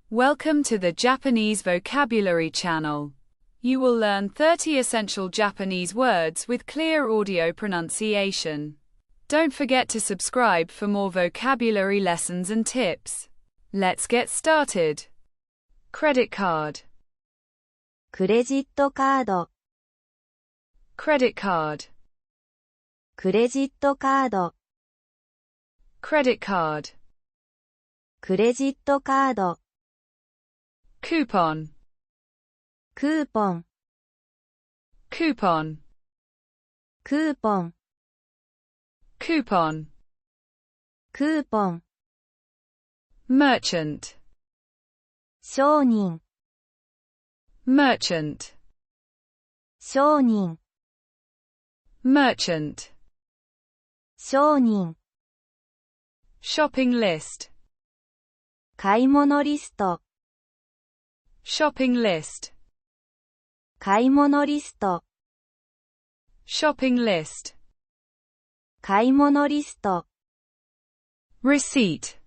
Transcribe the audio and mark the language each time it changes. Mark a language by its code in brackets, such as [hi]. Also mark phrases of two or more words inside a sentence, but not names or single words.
[en] Welcome to the Japanese Vocabulary Channel. You will learn 30 essential Japanese words with clear audio pronunciation. Don't forget to subscribe for more vocabulary lessons and tips. Let's get started. Credit card. [ja] クレジットカード [en] Credit card. [ja] クレジットカード [en] Credit card. [ja] クレジットカード [en] Coupon. [ja] クーポン [en] Coupon. [ja] クーポン [en] Coupon. [ja] クーポン [en] Merchant. [ja] 商人 [en] Merchant. [ja] 商人 [en] Merchant. [ja] 商人 [en] Shopping list. [ja] 買い物リスト [en] Shopping list. [ja] 買い物リスト [en] Shopping list. [ja] 買い物リスト [en] Receipt.